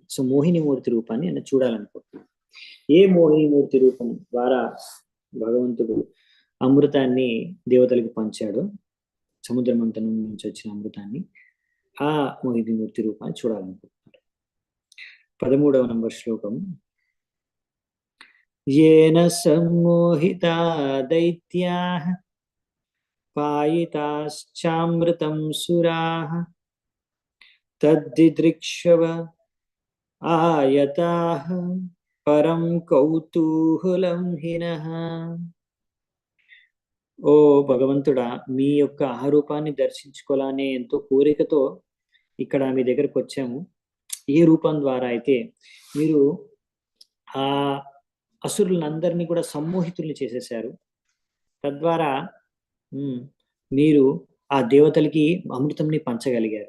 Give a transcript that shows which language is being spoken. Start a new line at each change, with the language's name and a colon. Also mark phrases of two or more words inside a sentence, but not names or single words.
Telugu: సో మోహిని మూర్తి రూపాన్ని ఆయన చూడాలనుకుంటున్నాడు. ఏ మోహిని మూర్తి రూపం ద్వారా భగవంతుడు అమృతాన్ని దేవతలకు పంచాడు, సముద్ర మంథనం నుంచి వచ్చిన అమృతాన్ని, ఆ మోహిని మూర్తి రూపాన్ని చూడాలనుకుంటున్నాడు. 13వ నంబర్ శ్లోకం.
Sanskrit: येन सम्मोहिता दैत्याः पायिताश्चामृतं सुराः तद्दिदृक्षव आयताः పరం కౌతూహలం హినః.
Telugu: ఓ భగవంతుడా, మీ యొక్క ఆరూపాన్ని దర్శించుకోవాలనే ఎంతో కోరికతో ఇక్కడ మీ దగ్గరకు వచ్చాము. ఏ రూపం ద్వారా అయితే మీరు ఆ అసురులందరినీ కూడా సమ్మోహితుల్ని చేసేశారు, తద్వారా మీరు ఆ దేవతలకి అమృతంని పంచగలిగారు.